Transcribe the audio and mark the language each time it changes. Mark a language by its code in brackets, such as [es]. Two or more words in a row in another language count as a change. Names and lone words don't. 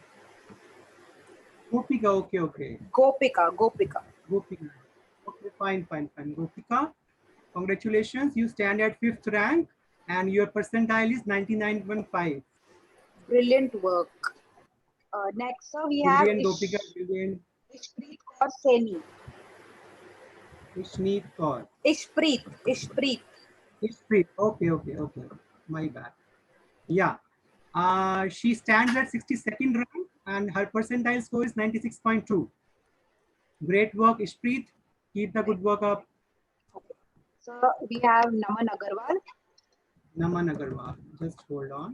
[en] Okay. Gopika. Okay, fine. Gopika, congratulations. You stand at 5th rank and your percentile is 99.5. Brilliant work. Next, sir, we have Gopika, brilliant. Ishpreet Kaur Saini. Ishneet Kaur. Ishpreet. Ishpreet. Okay. My bad. Yeah. She stands at 62nd rank and her percentile score is 96.2. Great work, Ishpreet. Keep the good work up. Okay. So we have Naman Agarwal. Naman Agarwal. Just hold on.